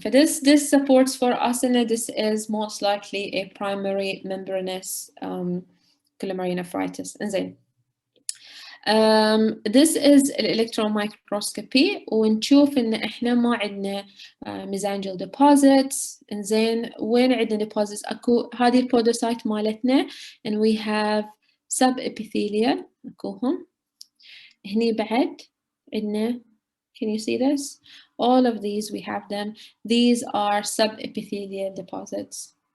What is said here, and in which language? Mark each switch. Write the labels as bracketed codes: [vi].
[en] For this supports for us, and this is most likely a primary membranous glomerulonephritis. And then this is electron microscopy, [ar] ونشوف إن إحنا ما عندنا [en] mesangial deposits. [ar] إنزين وين عندنا deposits؟ أكو هذه البودوسايت مالتنا, [en] and we have [ar] subepithelial أكوهم. هني بعد عندنا, [en] can you see this? All of these we have them. These are subepithelial deposits.